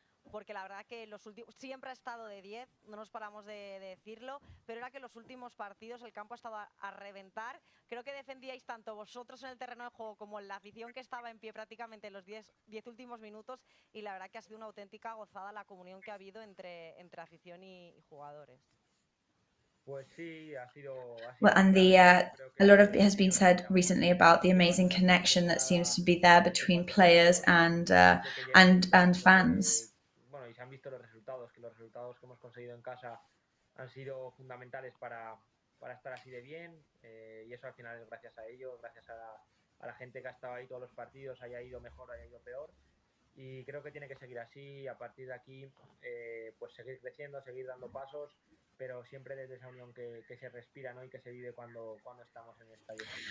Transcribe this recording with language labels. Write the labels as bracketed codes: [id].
[es] Porque la verdad que siempre ha estado de 10, no nos paramos de decirlo, pero era que los últimos partidos el campo ha estado a reventar. Creo que defendíais tanto vosotros en el terreno de juego como en la afición que estaba en pie prácticamente en los 10 últimos minutos, y la verdad que ha sido una auténtica gozada la comunión que ha habido entre afición y jugadores. [en] Well, and a lot of it has been said recently about the amazing connection that seems to be there between players and fans. [es] Bueno, y se han visto los resultados, que los resultados que hemos conseguido en casa han sido fundamentales para estar así de bien, y eso al final es gracias a ellos, gracias a la gente que ha estado ahí todos los partidos, haya ido mejor, haya ido peor, y creo que tiene que seguir así. A partir de aquí pues seguir creciendo, seguir dando pasos, pero siempre desde esa unión que se respira, ¿no?, y que se vive cuando estamos en el estadio.